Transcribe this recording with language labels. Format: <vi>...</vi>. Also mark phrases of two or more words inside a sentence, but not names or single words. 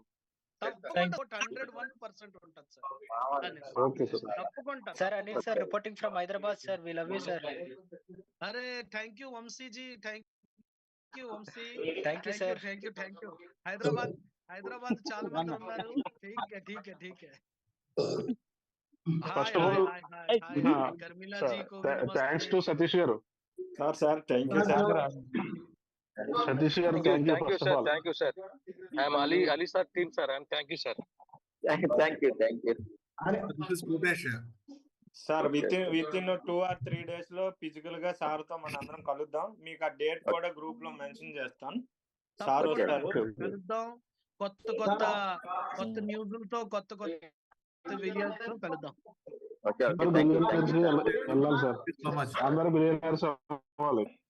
<te>తప్పకుండా 101% ఉంటుంది సార్.</te> <en>Okay sir.</en> <te>తప్పకుండా</te> <en>Sir Anil sir reporting from Hyderabad sir. We love you sir. Arey thank you Vamsiji, thank you Vamsi. Thank you sir. Thank you. హైదరాబాద్ చాలా మంది ఉన్నారు.</en> <hi>ठीक है.</hi> <en>First of all</en> <hi>कर्मिला जी को</hi> <en>Thanks to Satish garu. Sir thank you sir. Satish garu thank you first of all. Thank you, sir. I am Ali sir team, sir, and thank you, sir. Thank you.</en> <te>సార్</te> <en>within 2 or 3 days</en> <te>లో ఫిజికల్ గా సార్ తో మనం అందరం కలుద్దాం. మీకు ఆ డేట్ కూడా గ్రూప్ లో మెన్షన్ చేస్తాను. సార్ వస్తారు. కలుద్దాం. కొత్త న్యూస్లతో కొత్త వీడియోస్ తో కలుద్దాం. వెళ్ళాలి సార్. అందరూ బిలియనర్స్ అవ్వాలి.</te>